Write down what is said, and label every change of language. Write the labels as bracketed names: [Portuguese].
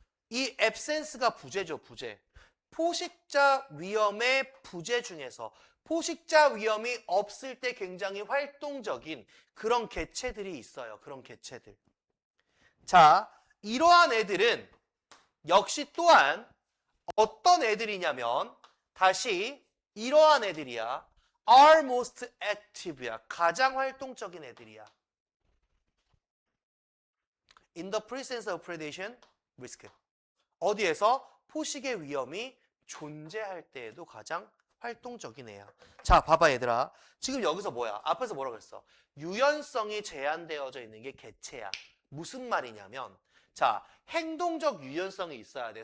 [Korean] 이 absence가 부재죠, 부재. 포식자 위험의 부재 중에서 포식자 위험이 없을 때 굉장히 활동적인 그런 개체들이 있어요. 그런 개체들. 자, 이러한 애들은 역시 또한 어떤 애들이냐면 다시 이러한 애들이야. [English] are most active야. [Korean] 가장 활동적인 애들이야. [English] in the presence of predation risk. [Korean] 어디에서? 포식의 위험이 존재할 때에도 가장 활동적인 애야. 자, 봐봐 얘들아. 지금 여기서 뭐야? 앞에서 뭐라고 했어? 유연성이 제한되어져 있는 게 개체야. 무슨 말이냐면 자, 행동적 유연성이 있어야 돼.